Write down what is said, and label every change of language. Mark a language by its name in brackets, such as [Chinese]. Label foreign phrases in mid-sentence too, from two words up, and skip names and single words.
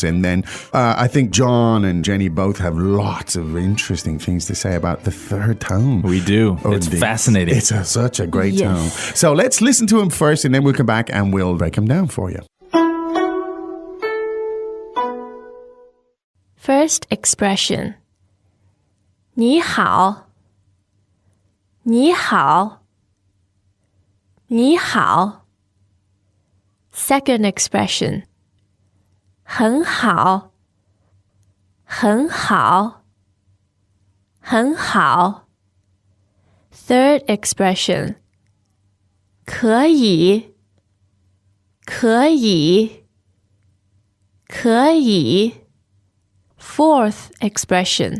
[English] And then I think John and Jenny both have lots of interesting things to say about the third tone. We do. It's fascinating. It's such a great tone. So let's listen to him first, and then we'll come back and we'll break him down for you. First expression. [Chinese] 你好你好你好 [English] Second expression. [Chinese] 很好很好很好 [English] Third expression. [Chinese] 可以可以可以 [English] Fourth expression.